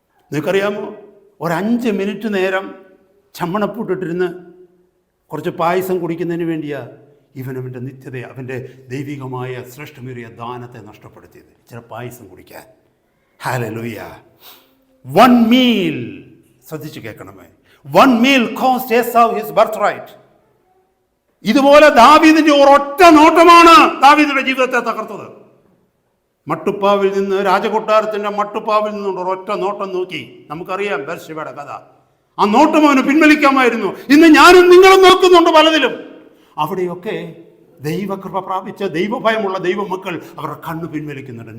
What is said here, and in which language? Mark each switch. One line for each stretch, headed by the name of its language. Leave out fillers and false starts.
Malayalam: നിനക്കറിയാമോ, 5 മിനിറ്റ് നേരം ചമ്മണപ്പൂട്ടിട്ടിരുന്ന് കുറച്ച് പായസം കുടിക്കുന്നതിന് വേണ്ടിയാ അവൻ്റെ നിത്യതയെ, അവൻ്റെ ദൈവികമായ ശ്രേഷ്ഠമേറിയ ദാനത്തെ നഷ്ടപ്പെടുത്തിയത്, ചില പായസം കുടിക്കാൻ. ഹല്ലേലൂയ.
English: 1 meal,
Malayalam: ശ്രദ്ധിച്ച് കേൾക്കണമേ,
English: 1 meal cost Esau his birthright.
Malayalam: ഇതുപോലെ ദാവീദിന്റെ ഒരൊറ്റ നോട്ടമാണ് ദാവീദിന്റെ ജീവിതത്തെ തകർത്തത്. മട്ടുപ്പാവിൽ നിന്ന്, രാജകൊട്ടാരത്തിൻ്റെ മട്ടുപ്പാവിൽ നിന്നുകൊണ്ട് ഒരൊറ്റ നോട്ടം നോക്കി. നമുക്കറിയാം ബത്ശേബയുടെ കഥ. ആ നോട്ടം അവന് പിൻവലിക്കാമായിരുന്നു. ഇന്ന് ഞാനും നിങ്ങളും നോക്കുന്നുണ്ട് പലതിലും. അവിടെയൊക്കെ ദൈവകൃപ പ്രാപിച്ച ദൈവഭയമുള്ള ദൈവമക്കൾ അവരുടെ കണ്ണ് പിൻവലിക്കുന്നുണ്ട്.